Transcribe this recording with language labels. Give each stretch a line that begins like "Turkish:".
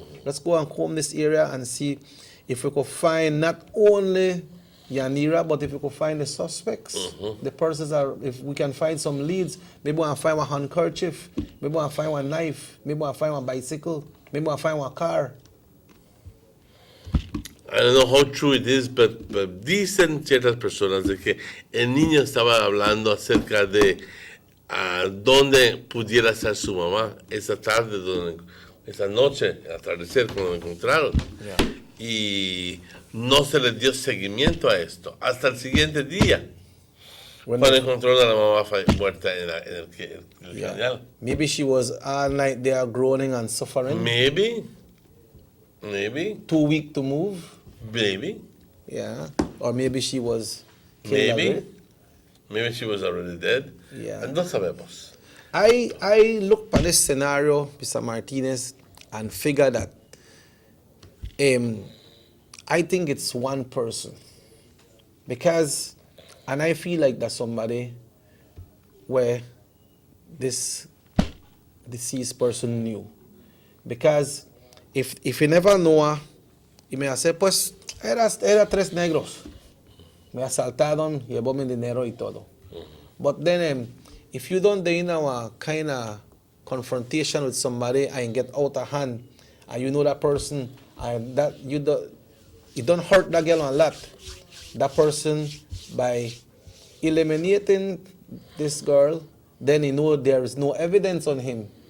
English: Let's go and comb this area and see if we could find not only Yanira, but if we could find the suspects, the persons if we can find some leads, maybe we'll find one handkerchief, maybe we'll find one knife, maybe we'll find one bicycle, maybe we'll find one car. I don't know how true it is, but
Spanish: dicen ciertas personas de que el niño estaba hablando acerca de dónde pudiera estar su mamá esa tarde, esa noche, atardecer, cuando lo encontraron. Y no se le dio seguimiento a esto hasta el siguiente día, cuando encontraron a la mamá muerta en el canal.
English: Maybe she was all night there groaning and suffering. Maybe. Too weak to move. Maybe. Yeah. Or maybe she was killed already. Maybe she was already dead. Yeah.
Spanish: No sabemos.
English: I look at this scenario, Mr. Martinez, and figure that I think it's one person. Because, and I feel like that's somebody where this deceased person knew. Because if he never know her,
Spanish: y me hace, pues, era 3 negros. Me asaltaron, llevó mi dinero y todo.
English: But then, if you don't a kind of confrontation with somebody and get out of hand, and you know that person, And that you don't hurt that girl a lot. That person, by eliminating this girl, then you know there is no evidence on him.